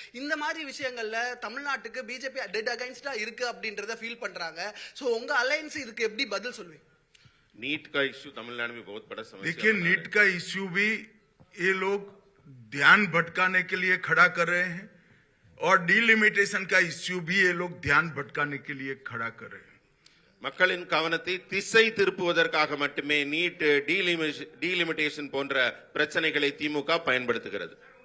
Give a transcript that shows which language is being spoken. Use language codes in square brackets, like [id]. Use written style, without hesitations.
[ta] இந்த மாதிரி விஷயங்கள்ல தமிழ்நாட்டுக்கு பிஜேபி டெட் அகைன்ஸ்டா இருக்கு அப்படின்றத ஃபீல் பண்றாங்க. சோ உங்க அலையன்ஸ் இதுக்கு எப்படி பதில் சொல்வீங்க? [hi] नीट का इश्यू तमिलनाडु में बहुत बड़ा समस्या। देखिए, नीट का इश्यू भी ये लोग ध्यान भटकाने के लिए खड़ा कर रहे हैं और डीलिमिटेशन का इश्यू भी ये लोग ध्यान भटकाने के लिए खड़ा कर रहे हैं। [ta] மக்களின் கவனத்தை திசை திருப்புவதற்காக மட்டுமே நீட் டீலிமிட்டேஷன் போன்ற பிரச்சனைகளை திமுக பயன்படுத்துகிறது.